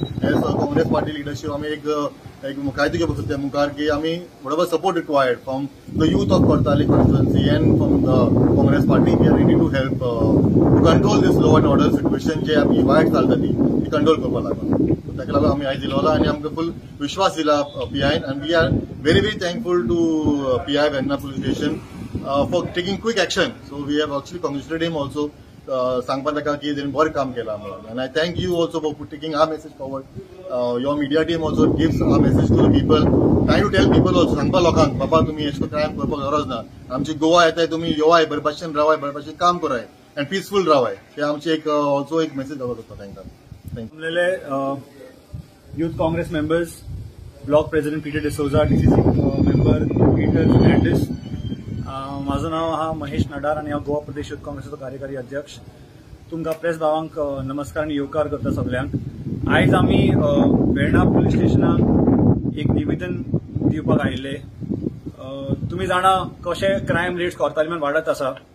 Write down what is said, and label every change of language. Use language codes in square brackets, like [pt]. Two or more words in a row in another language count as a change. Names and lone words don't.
[en] As Congress party leadership [kok] आमी एक कायदो घेवपाक सोदता मुखार की आमी [en] whatever support required from the youth of Kortali constituency and from the Congress party we are ready to help to control this law and order situation [kok] जे आमी वायट चलता ती कंट्रोल करपाक लागून. ताका लागून आमी आयज येयलो आनी आमकां फुल विश्वास दिला पीआयन. [en] And we are very very thankful to PI Verna Police Station for taking quick action. So we have actually congratulated him also, [kok] सांगपाक ताका की तेणें बरें काम केलां म्हणून. [en] And I thank you also for taking our message forward. Your media team also gives our message to the people, try to tell people also, [kok] सांगपा लोकांक बाबा तुमी अशें क्रायम करपाक गरज ना, आमची गोवा येताय तुमी येवाय, बरे भाशेन रावाय, बरे भाशेन काम कराय [en] and peaceful [kok] रावाय. हे आमचे एक ऑल्सो एक मेसेज दवरत होता तांकां. [en] थँक्यू. Youth Congress members, Block President Peter D'Souza, DCC member Peter Fernandez. [kok] माझं नाव हा महेश नडार आणि हांव गोवा प्रदेश युथ काँग्रेसचो कार्यकारी अध्यक्ष. तुमकां प्रेस भावांक नमस्कार आनी येवकार करता सगल्यांक. आयज आमी वेर्णा पुलीस स्टेशनाक एक निवेदन दिवपाक आयिल्ले. तुमी जाणा कशे क्रायम रेट्स कोर्तालीमान वाडत आसा.